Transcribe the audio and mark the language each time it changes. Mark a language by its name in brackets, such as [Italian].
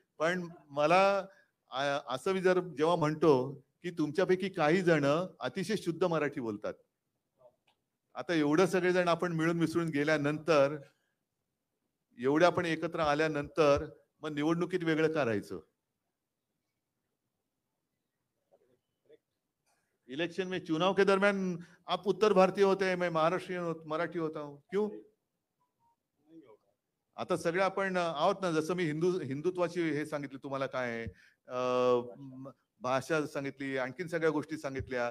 [Marathi] पण मला असं मी जर जेव्हा म्हणतो की तुमच्यापैकी काही जण अतिशय शुद्ध मराठी बोलतात, आता एवढं सगळेजण आपण मिळून मिसळून गेल्यानंतर, एवढे आपण एकत्र आल्यानंतर मग निवडणुकीत वेगळं करायचं. [Hindi] इलेक्शन में, चुनाव के दरमियान आप उत्तर भारतीय होते हैं, मैं महाराष्ट्रीयन मराठी होता हूं, क्यों? [Marathi] आता सगळे आपण आहोत ना. जसं मी हिंदुत्वाची हे सांगितले तुम्हाला काय आहे, भाषा सांगितली, आणखीन सगळ्या गोष्टी सांगितल्या.